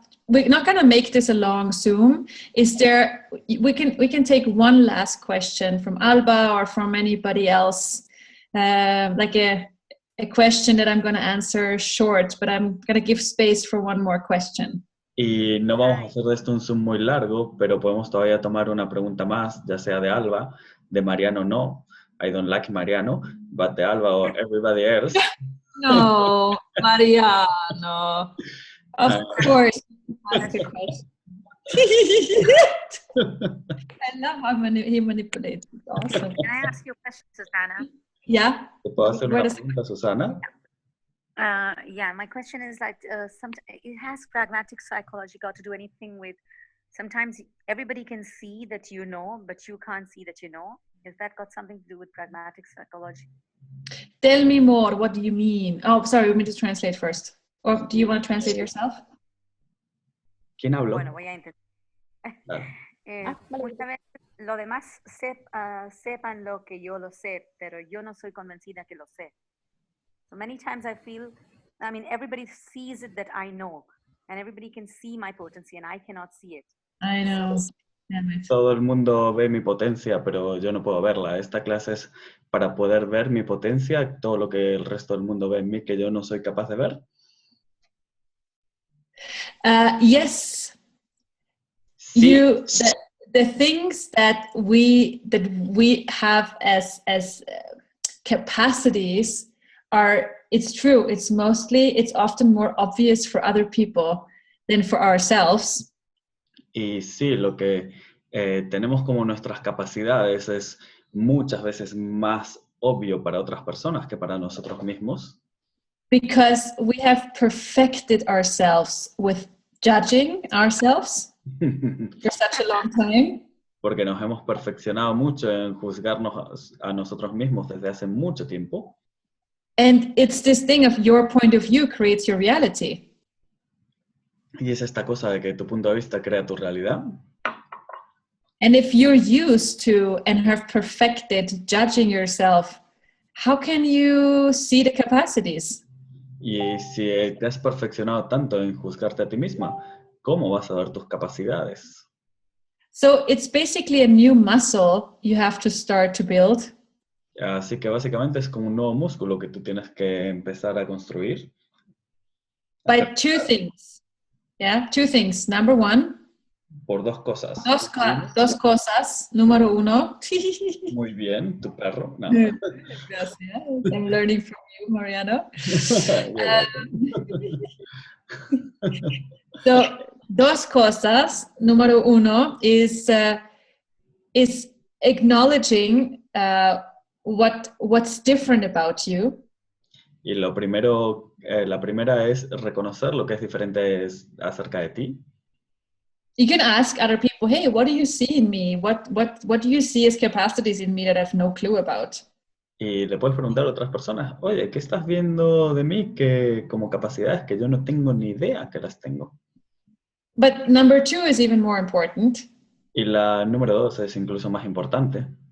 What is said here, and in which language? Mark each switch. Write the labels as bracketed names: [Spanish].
[English] We're not going to make this a long Zoom. We can take one last question from Alba or from anybody else, like a question that I'm going to answer short, but I'm going to give space for one more question. [Spanish] Y no vamos a hacer de esto un Zoom muy largo, pero podemos todavía tomar una pregunta más, ya sea de Alba, de Mariano no. [English] I don't like Mariano, but de Alba or everybody else. No, Mariano. Of course. Ask a question. I love how he manipulates. It's awesome. Can I ask you a question, Susanna? Yeah. [Spanish] ¿Te puedo hacer una pregunta, Susana? [English] Yeah, my question is like, has pragmatic psychology got to do anything with, sometimes everybody can see that you know, but you can't see that you know? Has that got something to do with pragmatic psychology? Tell me more. What do you mean? Oh, sorry, we need to translate first. Or do you want to translate yourself? [Spanish] ¿Quién habló? Bueno, voy a intentar. Muchas veces los demás sepan lo que yo lo sé, pero yo no soy convencida que lo sé. [English] So many times I feel, I mean, everybody sees it that I know, and everybody can see my potency, and I cannot see it. I know. [Spanish] Todo el mundo ve mi potencia, pero yo no puedo verla. Esta clase es para poder ver mi potencia, todo lo que el resto del mundo ve en mí que yo no soy capaz de ver. [English] Yes. [Spanish] Sí. [English] The things that we have as capacities are, it's true, it's often more obvious for other people than for ourselves. [Spanish] Y sí, lo que tenemos como nuestras capacidades es muchas veces más obvio para otras personas que para nosotros mismos. [English] Because we have perfected ourselves with judging ourselves for such a long time. [Spanish] Porque nos hemos perfeccionado mucho en juzgarnos a nosotros mismos desde hace mucho tiempo. [English] And it's this thing of your point of view creates your reality. [Spanish] Y es esta cosa de que tu punto de vista crea tu realidad. [English] And if you're used to and have perfected judging yourself, how can you see the capacities? [Spanish] Y si te has perfeccionado tanto en juzgarte a ti misma, ¿cómo vas a ver tus capacidades? [English] So it's basically a new muscle you have to start to build. [Spanish] Así que básicamente es como un nuevo músculo que tú tienes que empezar a construir. [English] By two things. Yeah, two things. Number one. [Spanish] Por dos cosas. Dos cosas. Número uno. Muy bien, tu perro. No. Gracias. [English] I'm learning from you, Mariano. So, [Spanish] dos cosas. Número uno [English] is acknowledging what's different about you. [Spanish] Y lo primero, la primera es reconocer lo que es diferente acerca de ti. [English] You can ask other people, hey, what do you see in me? What do you see as capacities in me that I have no clue about? [Spanish] Y le puedes preguntar a otras personas, oye, ¿qué estás viendo de mí como capacidades que yo no tengo ni idea que las tengo? [English] But number two is even more important. [Spanish] Y la número dos es incluso más importante.